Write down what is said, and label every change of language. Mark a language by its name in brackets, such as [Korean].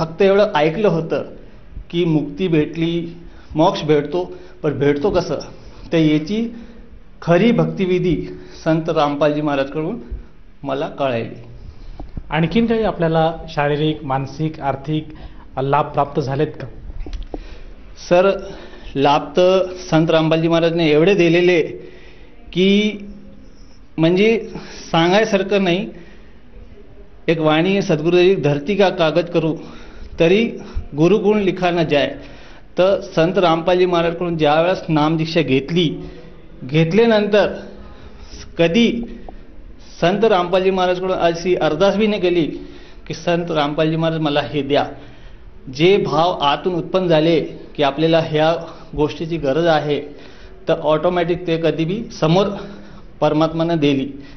[Marathi] फक्त एवढं ऐकलं होतं की मुक्ती भेटली, मोक्ष भेटतो, पण भेटतो कसं, तर याची खरी भक्तिविधी संत रामपालजी महाराजकडून मला कळाली. आणखीन काही आपल्याला शारीरिक, मानसिक, आर्थिक लाभ प्राप्त झालेत का? सर, लाभ तर संत रामपालजी महाराजने एवढे दिलेले की म्हणजे सांगायसारखं नाही. [Hindi] एक वाणी सद्गुरुदेव धरती का कागज करू तरी गुरुगुण लिखा न जाय. [Marathi] तर संत रामपालजी महाराजकडून ज्यावेळेस नामदीक्षा घेतल्यानंतर कधी संत रामपालजी महाराजकडून अशी अरदास बी नाही केली की संत रामपालजी महाराज मला हे द्या. जे भाव आतून उत्पन्न झाले की आपल्याला ह्या गोष्टीची गरज आहे, तर ऑटोमॅटिक ते कधी बी समोर परमात्मानं दिली.